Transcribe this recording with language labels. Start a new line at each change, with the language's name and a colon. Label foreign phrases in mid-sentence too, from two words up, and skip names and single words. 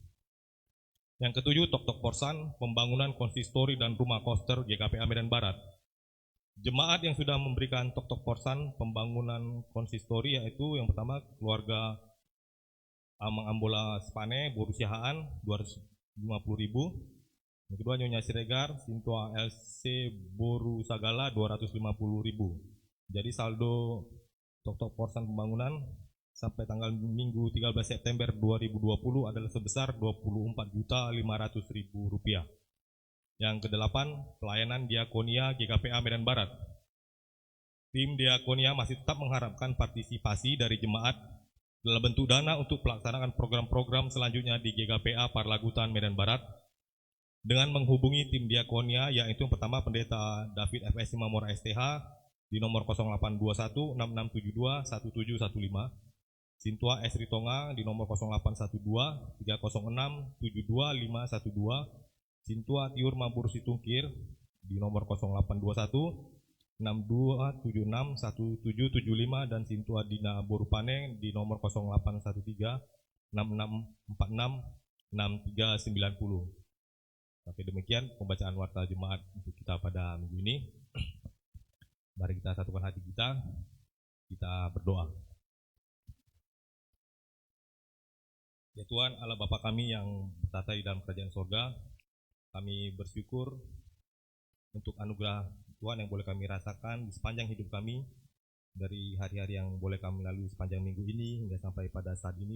Indonesian: Yang ketujuh, Tok-Tok Porsan, pembangunan konsistori dan rumah koster GKPA Medan Barat. Jemaat yang sudah memberikan Tok-Tok Porsan pembangunan konsistori yaitu yang pertama keluarga Amang Ambola Spane, Boru Siahaan 250.000. Yang kedua Nyonya Siregar, Sintua LC Boru Sagala 250.000. Jadi saldo Tok-Tok Porsan pembangunan sampai tanggal Minggu 13 September 2020 adalah sebesar Rp24.500.000. Yang kedelapan, pelayanan diakonia GKPA Medan Barat. Tim diakonia masih tetap mengharapkan partisipasi dari jemaat dalam bentuk dana untuk pelaksanaan program-program selanjutnya di GKPA Parlagutan Medan Barat dengan menghubungi tim diakonia, yaitu yang pertama Pendeta David FS Imamora STH di nomor 0821 6672 1715, Sintua S. Ritonga di nomor 0812 306 72512, Sintua Tiur Mampur Situngkir di nomor 0821 6276 1775 dan Sintua Dina Borupane di nomor 0813 6646 6390. Oke, demikian pembacaan warta jemaat untuk kita pada minggu ini. Mari kita satukan hati kita berdoa. Ya Tuhan, Allah Bapa kami yang bertata di dalam kerajaan sorga, kami bersyukur untuk anugerah Tuhan yang boleh kami rasakan di sepanjang hidup kami, dari hari-hari yang boleh kami lalui sepanjang minggu ini hingga sampai pada saat ini.